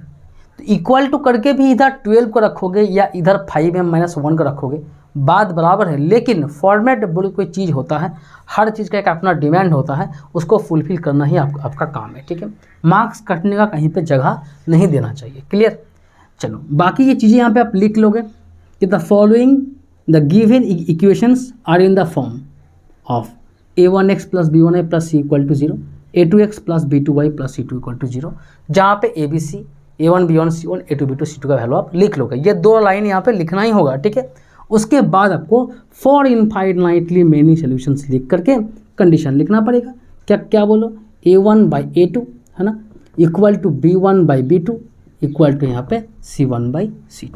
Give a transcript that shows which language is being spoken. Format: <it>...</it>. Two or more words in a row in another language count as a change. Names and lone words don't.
<hi>तो</hi> <en>equal to</en> <hi>करके भी इधर 12 को रखोगे या इधर 5m माइनस 1 को रखोगे, बात बराबर है। लेकिन फॉर्मेट बोले कोई चीज़ होता है, हर चीज़ का एक अपना डिमांड होता है, उसको फुलफिल करना ही आपका काम है, ठीक है। मार्क्स कटने का कहीं पे जगह नहीं देना चाहिए, क्लियर। चलो बाकी ये चीज़ें यहाँ पे आप लिख लोगे कि</hi> <en>the following the given equations are in the form of a1x plus b1y plus c equal to 0, a2x plus b2y plus c2 equal to 0,</en> <hi>जहाँ पे abc a1 b1 c1 a2 b2 c2 का वैल्यू आप लिख लोगे। ये दो लाइन यहाँ पे लिखना ही होगा, ठीक है। उसके बाद आपको</hi> <en>for infinitely many solutions</en> <hi>लिख करके कंडीशन लिखना पड़ेगा। क्या बोलो, a1 बाई a2, है ना,</hi> <en>equal to b1 by b2 equal to</en> <hi>यहाँ पे c1 बाई c2।</hi>